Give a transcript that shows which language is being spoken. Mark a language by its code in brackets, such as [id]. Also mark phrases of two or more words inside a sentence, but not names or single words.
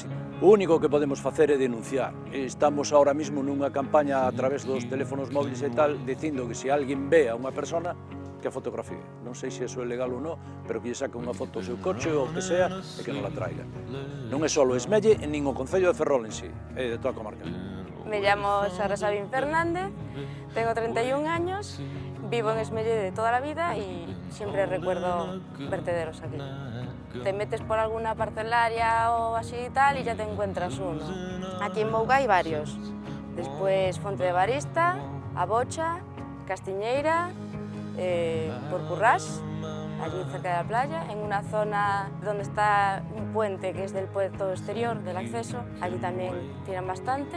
[gl] O único que podemos facer é denunciar. Estamos [es] ahora mismo [gl] nunha campaña a través dos teléfonos móviles e tal, dicindo que se alguén ve a unha persona, que a fotografía. Non sei se iso é legal ou non, pero que lle saque unha foto ao seu coche ou o que sea e que non la traiga. Non é só o Esmelle, nin o Concello de Ferrol en sí, é de toda a comarca. [es] Me llamo Sara Sabín Fernández, tengo 31 años, vivo en Esmelle de toda la vida y siempre recuerdo vertederos aquí. Te metes por alguna parcelaria o así y tal y ya te encuentras uno. Aquí en Mouga hay varios. Después Fonte de Barista, A Bocha, Castiñeira, por Currás, allí cerca de la playa, en una zona donde está un puente que es del puerto exterior, del acceso, allí también tiran bastante.